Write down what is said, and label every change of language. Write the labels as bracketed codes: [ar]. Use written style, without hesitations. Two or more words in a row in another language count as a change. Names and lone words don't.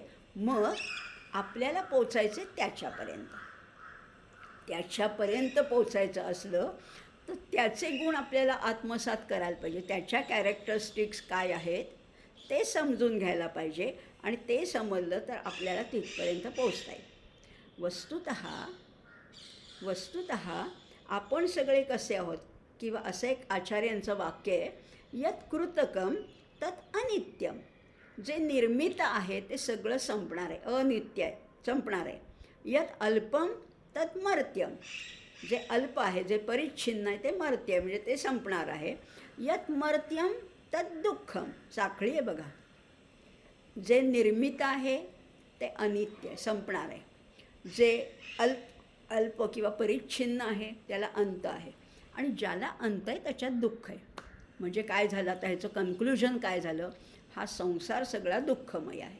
[mr] मग आपल्याला पोचायचे त्याच्यापर्यंत पोचायचं असलं तर त्याचे गुण आपल्याला आत्मसात करायला पाहिजे. त्याच्या कॅरेक्टरिस्टिक्स काय आहेत ते समजून घ्यायला पाहिजे आणि ते समजलं तर आपल्याला तिथपर्यंत पोचता येईल. वस्तुतः आपण सगळे कसे आहोत, किंवा असं एक आचार्यांचं वाक्य आहे, [sa] यत् कृतकम तत् अनित्यम. [mr] जे निर्मित आहे ते सगळं संपणार आहे, अनित्य आहे, संपणार आहे. [sa] यत् अल्पम तत् मर्त्यम. [mr] जे अल्प आहे, जे परिच्छिन्न आहे ते मर्त्य आहे, म्हणजे ते संपणार आहे. [sa] यत् मर्त्यम तत् दुःखम. [mr] साखळी आहे बघा. जे निर्मित आहे ते अनित्य आहे, संपणार आहे. जे अल्प किंवा परिच्छिन्न आहे त्याला अंत आहे, आणि ज्याला अंत आहे त्याच्यात दुःख आहे. म्हणजे काय झालं, आता ह्याचं कन्क्लुजन काय झालं, हा संसार सगळा दुःखमय आहे.